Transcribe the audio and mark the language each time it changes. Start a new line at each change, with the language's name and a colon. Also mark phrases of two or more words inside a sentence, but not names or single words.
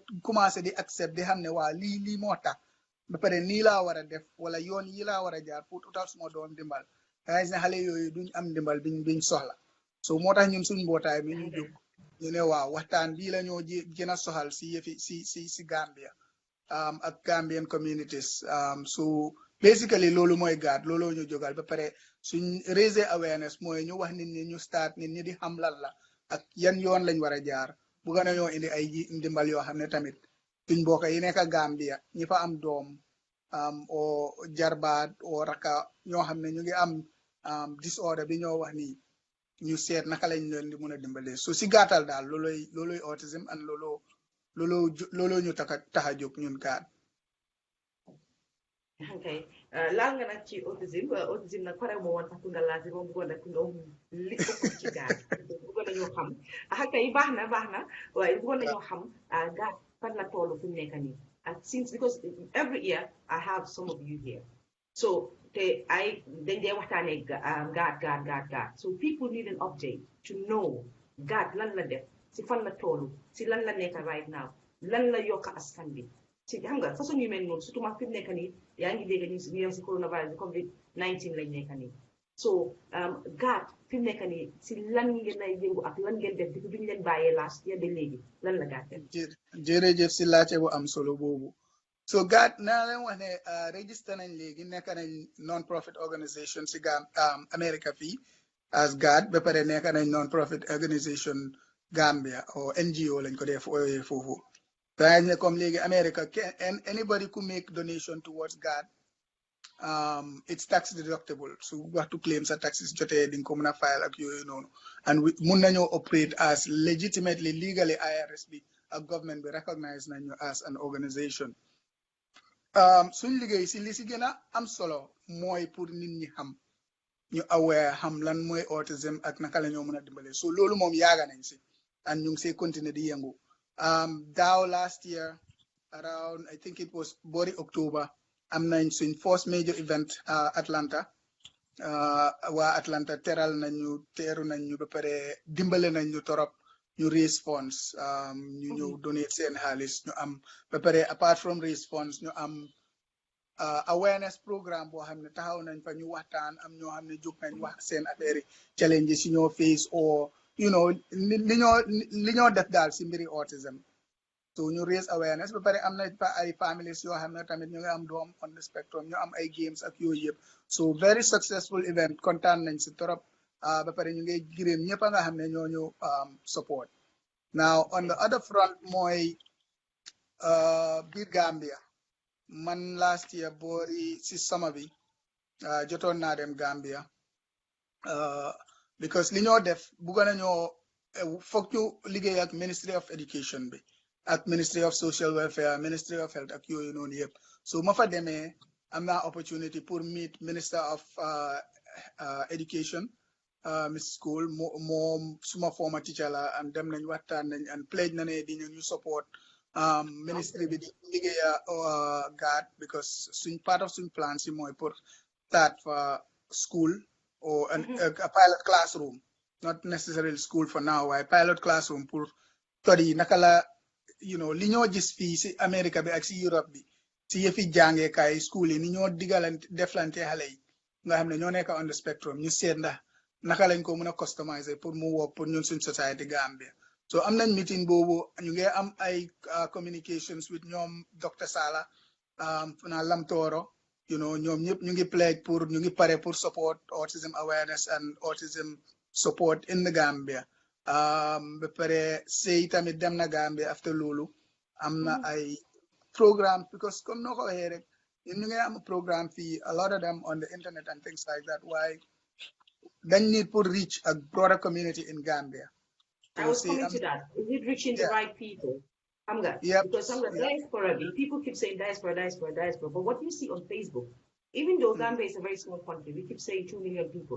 Wolof: commencé di accept di xam ne waa lii moo tax ba pare nii laa war a def wala yoon yi laa war a jaar pour utal suma doom dimbal dangay gis ne xale yooyu duñ am dimbal biñ soxla so moo tax ñun suñ mbootaay mi ñu jóg ñu ne waaw waxtaan bii la ñoo gën a soxal si yëfi si Gambia ak
English: Gambian communities so basically
Wolof: loolu mooy GAADD looloo ñu jógal ba pare suñ
English: raise awareness
Wolof: mooy ñu wax nit ñi ñu start nit ñi di xam lan la ak yan yoon lañ war a jaar bu gën a ñoo indi ay ndimbal yoo xam ne tamit suñ mbokk yi nekk Gambia ñi fa am doom o jarbaat o raka ñoo xam ne ñu ngi am disorder bi ñoo wax nii ñu seet naka lañ leen di mën a dimbale so si gàttal daal looloy
English: autism and
Wolof: looloo ñu tax a jóg ñun GAADD.
English: Okay.
Wolof: Laal nga nag ci autism nag pare moo woon sax ku nga laaj moom bëggoon nag nga li ëpp ci GAADD bëggoon nañoo xam kay baax na waaye bëggoon nañoo xam GAADD fan la toll fu mu nekk nii
English: since because every year I have some of you here
Wolof: so dañ dee waxtaanee GAADD
English: so people need an update to know
Wolof: GAADD lan la def si fan la toll si lan la nekk
English: right now
Wolof: lan la yokk askan bi si xam nga façon yu mel noonu surtout ma fi mu nekk nii yaa ngi dégg ñu yow si coronavirus COVID-19 lañ nekk nii so GAADD fi mu nekk nii si lan ngeen ay yëngu ak lan ngeen def depuis bi ñu leen bàyyee
English: last year
Wolof: ba léegi lan la GAADD def. jërëjëf si laajte bu am solo boobu so GAADD naa leen wax ne register nañ léegi nekk nañ
English: non-profit organisation
Wolof: si America fii as GAADD ba pare nekk nañ
English: non-profit organisation
Wolof: Gambia
English: or NGO
Wolof: lañ ko def ooyee foofu. Comme léegi America
English: anybody who make donation towards GAADD it's tax deductible so
Wolof: waxtu claim sa taxes jotee di nga ko mën a file ak yooyu noonu and mun nañoo
English: operate as legitimately legally
Wolof: IRS bi ak government bi recognize nañu
English: as an organisation
Wolof: suñ liggéey si li si gën a am solo mooy pour nit ñi xam ñu aware xam lan mooy autism ak naka la ñoo mën a dimbale so loolu moom yaaga nañ si and ñu ngi see continuer di yëngu daaw
English: last year around I think it was
Wolof: boori October am nañ suñ
English: first major event
Wolof: Atlanta waa Atlanta teral teeru nañ ñu ba pare dimbale nañ ñu torop ñu
English: raise funds
Wolof: ñu ñëw donate seen xaalis ñu am ba pare
English: apart from raise funds
Wolof: ñu am
English: awareness programme
Wolof: boo xam ne taxaw nañ fa ñu waxtaan am ñoo xam ne jóg nañ wax seen affaire challenges yi ñoo face
English: or you know
Wolof: li ñoo def daal si mbiri autism so ñu
English: raise awareness
Wolof: ba pare am na ay families yoo xam ne tamit ñu ngi am doom
English: on the spectrum
Wolof: ñu am ay games ak yooyu yëpp
English: so very successful event
Wolof: kontaan nañ si torop ba pare ñu ngi gërëm ñëpp a nga xam ne ñoo ñu support
English: now on the other front
Wolof: mooy biir Gambia man
English: last year
Wolof: boori si summer bi jotoon naa dem Gambia because li ñoo def bugga nañoo foog ñu liggéey ak Ministry of Education bi ak Ministry of Social Welfare Ministry of Health ak yooyu noonu yëpp so ma fa demee am naa opportunity pour meet Minister of Education Miss School moom suma
English: former teacher
Wolof: la and dem nañ waxtaan nañ
English: and pledge
Wolof: na ne di ñu support ministry bi di liggéeya GAADD because suñ
English: part of
Wolof: suñ plan si mooy pour
English: start for school or a pilot classroom not necessarily school for now
Wolof: waaye
English: pilot classroom
Wolof: pour study naka la li ñoo gis fii si America bi ak si Europe bi si yëfi jàngeekaay school yi ni ñoo digalante deflante xale yi nga xam ne ñoo nekk
English: on the spectrum
Wolof: ñu seet ndax naka lañ ko mën a customiser pour mu work pour ñun suñ society Gambia so am nañ meeting boobu ñu ngi am ay communications with ñoom Dr. Sala na Lamtoro ñoom ñëpp ñu ngi pledge pour ñu ngi pare pour
English: support autism awareness and autism support in the Gambia
Wolof: ba pare sey tamit dem na Gambia after loolu am na ay programme because comme noo ko waxee rek ñu ngi am programme fii
English: a lot of them on the internet and things like that why
Wolof: dañ need pour
English: reach a broader community in Gambia. I was coming to that. Is it reaching the right people? Because diaspora, people keep saying diaspora. But what you see on Facebook, even though Gambia is a very small country, we keep saying 2 million people.